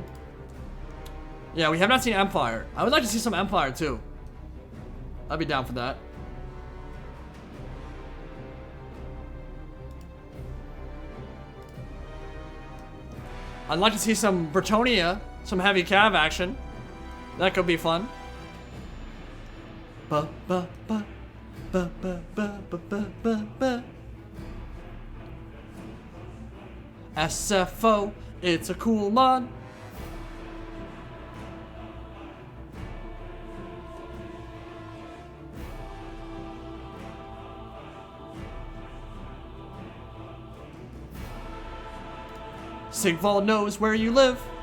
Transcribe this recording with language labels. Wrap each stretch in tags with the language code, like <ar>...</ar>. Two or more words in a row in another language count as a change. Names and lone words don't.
<en>Yeah, we have not seen Empire. I would like to see some Empire too. I'd be down for that. I'd like to see some Bretonnia, some heavy cav action. That could be fun. Ba ba ba ba ba ba ba ba ba ba. SFO, it's a cool mod. Sigvald knows where you live.</en>